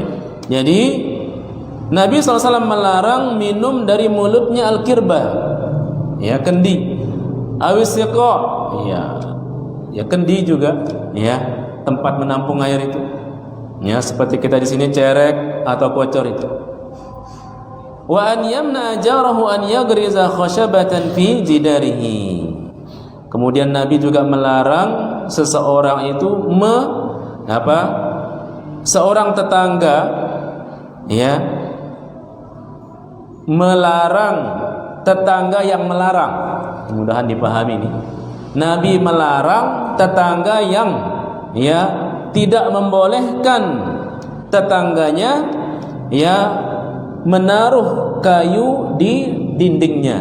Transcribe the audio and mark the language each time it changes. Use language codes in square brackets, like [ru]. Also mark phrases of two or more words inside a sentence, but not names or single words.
[id] Jadi Nabi SAW melarang minum dari mulutnya al-kirbah, ya, kendi, awisiqa, ya kendi juga, ya, tempat menampung air itu, ya, seperti kita di sini cerek atau kocor itu. [ar] Wa an yamna jarahu an yagriza khashabatan fi jidarihi. [id] Kemudian Nabi juga melarang seseorang itu seorang tetangga, ya, melarang tetangga yang melarang. Mudah-mudahan dipahami ini. Nabi melarang tetangga yang ya tidak membolehkan tetangganya ya menaruh kayu di dindingnya.